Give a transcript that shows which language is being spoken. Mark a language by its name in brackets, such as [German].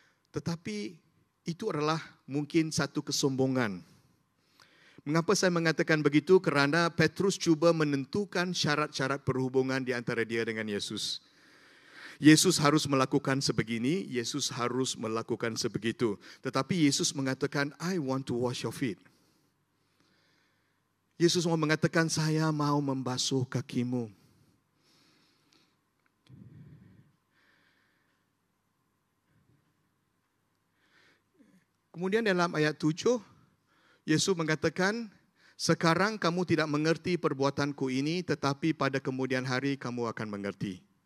[Malay] Tetapi itu adalah mungkin satu kesombongan. Mengapa saya mengatakan begitu? Kerana Petrus cuba menentukan syarat-syarat perhubungan di antara dia dengan Yesus. Yesus harus melakukan sebegini, Yesus harus melakukan sebegitu. Tetapi Yesus mengatakan, [English] I want to wash your feet. [Malay] Yesus mau mengatakan, saya mau membasuh kakimu. Kemudian dalam ayat 7, Yesus mengatakan, sekarang kamu tidak mengerti perbuatanku ini, tetapi pada kemudian hari kamu akan mengerti.